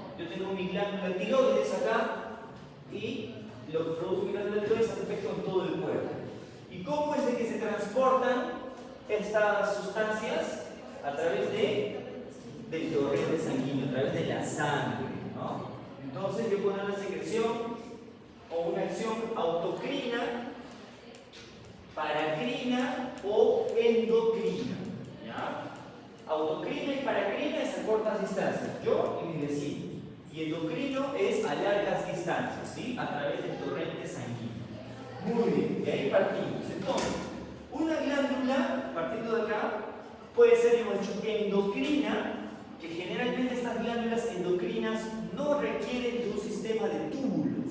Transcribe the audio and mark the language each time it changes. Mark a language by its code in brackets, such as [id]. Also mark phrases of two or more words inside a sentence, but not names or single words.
[es] Yo tengo mi glándula tiroides acá y lo que produce mi glándula tiroides hace efecto en todo el cuerpo. ¿Y cómo es de que se transportan estas sustancias? A través del torrente sanguíneo, a través de la sangre, ¿no? Entonces yo puedo tener una secreción o una acción autocrina, paracrina o endocrina, ¿ya? Autocrina y paracrina es a cortas distancias, yo y mis vecinos. Y endocrino es a largas distancias, ¿sí? A través del torrente sanguíneo. Muy bien, de ahí partimos. Entonces, una glándula, partiendo de acá, puede ser, hemos dicho, endocrina, que generalmente estas glándulas endocrinas no requieren de un sistema de túbulos.